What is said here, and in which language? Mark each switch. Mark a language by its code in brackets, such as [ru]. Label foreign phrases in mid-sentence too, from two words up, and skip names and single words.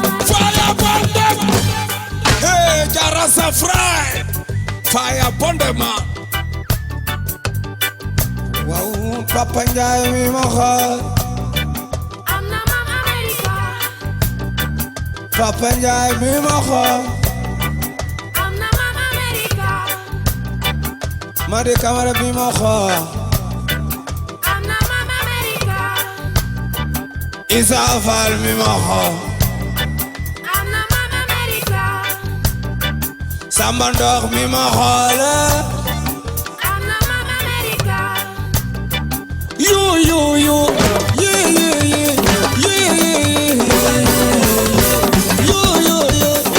[en] Fire upon them! Hey, Jarasa Fry! Fire upon them, man! [wo] Wow, Papa Njai mi ma xool. Papa Njai mi ma xool. Madi Camara mi ma xool. Isa Fall mi ma xool. Am na Mama America. Samba Ndox mi ma xool. Am na Mama America. Yo, yo, yo. Yeah, yeah, yeah. Yeah, yeah, yeah. Yo, yo, yo.